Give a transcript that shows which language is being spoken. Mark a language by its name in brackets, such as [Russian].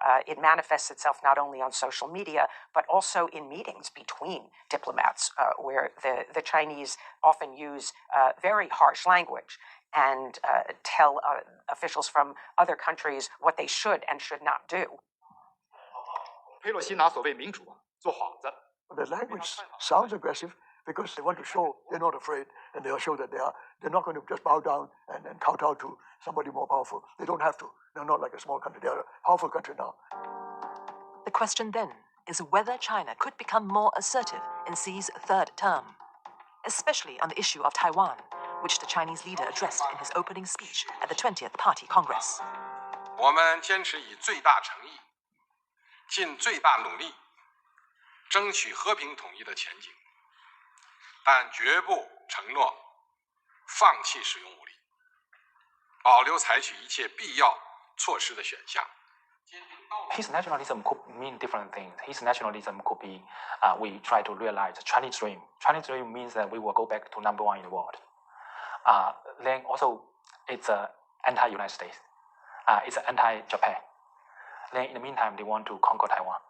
[English] It manifests itself not only on social media, but also in meetings between diplomats, where the Chinese often use very harsh language and tell officials from other countries what they should and should not do. [Chinese] 佩洛西拿所谓民主做幌子。 [English] The language sounds aggressive because they want to show they're not afraid, and they'll show that they're not going to just bow down and kowtow to somebody more powerful. They don't have to. They're not like a small country. They're a powerful country now. The question then is whether China could become more assertive in Xi's third term, especially on the issue of Taiwan, which the Chinese leader addressed in his opening speech at the 20th Party Congress. [Chinese] 我们坚持以最大诚意，尽最大努力，争取和平统一的前景，但绝不承诺放弃使用武力，保留采取一切必要措施的选项。 [English] His nationalism could mean different things. His nationalism could be we try to realize the Chinese dream. Chinese dream means that we will go back to number one in the world. Then also it's anti-United States. It's anti-Japan. Then in the meantime, they want to conquer Taiwan.